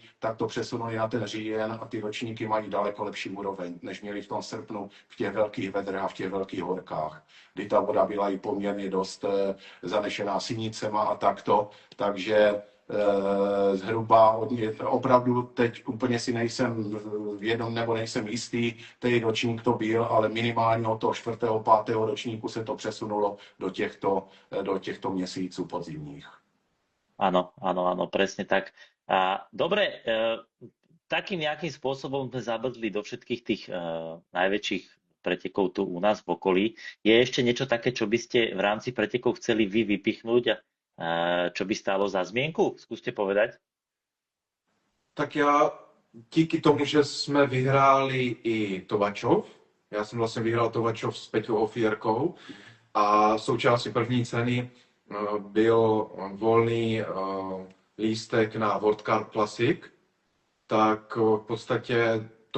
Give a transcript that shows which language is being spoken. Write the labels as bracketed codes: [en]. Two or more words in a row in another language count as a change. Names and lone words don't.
[cs] tak to přesunuli na ten říjen a ty ročníky mají daleko lepší úroveň, než měli v tom srpnu v těch velkých vedrech a v těch velkých horkách, kdy ta voda byla i poměrně dost zanešená sinicema a takto, takže zhruba opravdu teď úplně si nejsem vědom nebo nejsem jistý, který ročník to byl, ale minimálně od toho 4. 5. ročníku se to přesunulo do těchto měsíců podzimních. [sk] Áno, presne tak. Dobre, takým nejakým spôsobom sme zabrdli do všetkých tých najväčších pretekov tu u nás v okolí. Je ešte niečo také, čo by ste v rámci pretekov chceli vy vypichnúť a čo by stálo za zmienku? Skúste povedať. [cs] Tak já díky tomu, že jsme vyhráli i Tovačov, já jsem vlastně vyhrál Tovačov s Peťou Ofierkou a součástí první ceny byl volný lístek na World Cup Classic, tak v podstatě to